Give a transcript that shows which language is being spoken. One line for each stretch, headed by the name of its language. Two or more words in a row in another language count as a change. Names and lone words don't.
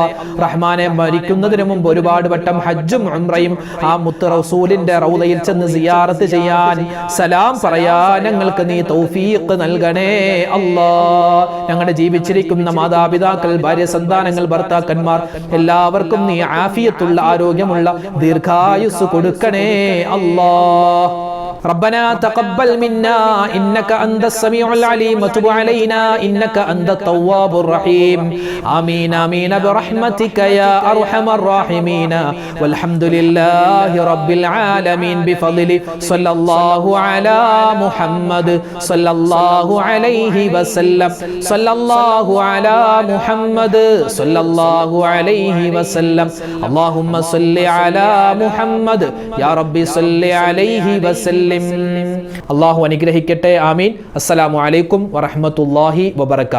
Malayalam: റഹ്മാനെ മരിക്കുന്നതിന് മുമ്പ് ഒരുപാട് വട്ടം ഹജ്ജും ഉംറയും ആ മുത്ത് റസൂലിന്റെ റൗദയിൽ ചെന്ന് സിയാറത്ത് ചെയ്യാൻ, സലാം പറയാൻ ഞങ്ങൾക്ക് നീ തൗഫീഖ് നൽകണേ അല്ലാ. ഞങ്ങളുടെ ജീവിച്ചിരിക്കുന്ന മാതാപിതാക്കൾ, ഭാര്യ, സന്താനങ്ങൾ, ഭർത്താക്കന്മാർ എല്ലാവർക്കും നീ ആഫിയത്തുള്ള, ആരോഗ്യമുള്ള ദീർഘായുസ് കൊടുക്കണേ അല്ലാ.
Arabic: ربنا تقبل منا إنك أنت السميع العليم وتب علينا إنك أنت التواب الرحيم. آمين آمين برحمتك يا أرحم الراحمين. والحمد لله رب العالمين بفضل صلى الله على محمد صلى الله عليه وسلم صلى الله على محمد صلى الله عليه وسلم. اللهم صل على محمد يا ربي صل عليه وسلم.
Malayalam: അല്ലാഹു അനുഗ്രഹിക്കട്ടെ. ആമീൻ.
Arabic: السلام عليكم ورحمة الله وبركاته.